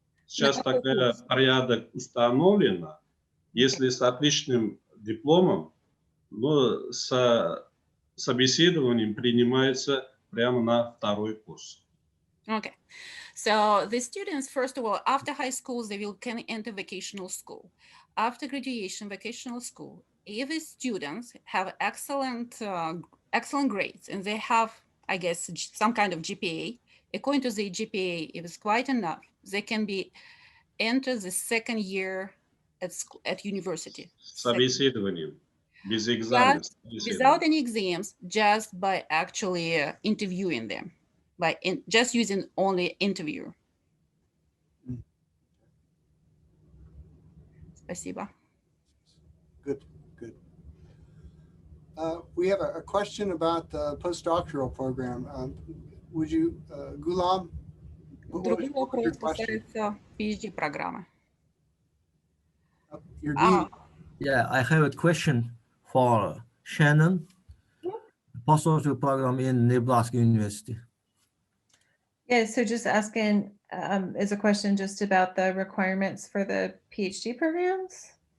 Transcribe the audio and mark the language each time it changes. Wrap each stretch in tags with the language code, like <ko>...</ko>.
<ru>Сейчас такой порядок установлен, если с отличным дипломом, но с собеседованием принимается прямо на второй курс.</ru> <en>Okay, so the students, first of all, after high school, they can enter vocational school. After graduation, vocational school, if the students have excellent grades and they have, I guess, some kind of GPA, according to the GPA, if it's quite enough, they can enter the second year at university.</en> <ru>Собеседованием, без экзаменов.</ru> <en>Without any exams, just by actually interviewing them. By just using only interview.</en> <ru>Спасибо.</ru> <en>Good. We have a question about the postdoctoral program. Would you, Gulam?</en> <ru>Другой вопрос касается PhD-программы.</ru> <en>Yeah, I have a question for Shannon, postdoctoral program in Nebraska University. Yeah, so just asking, is a question just about the requirements for the PhD programs?</en>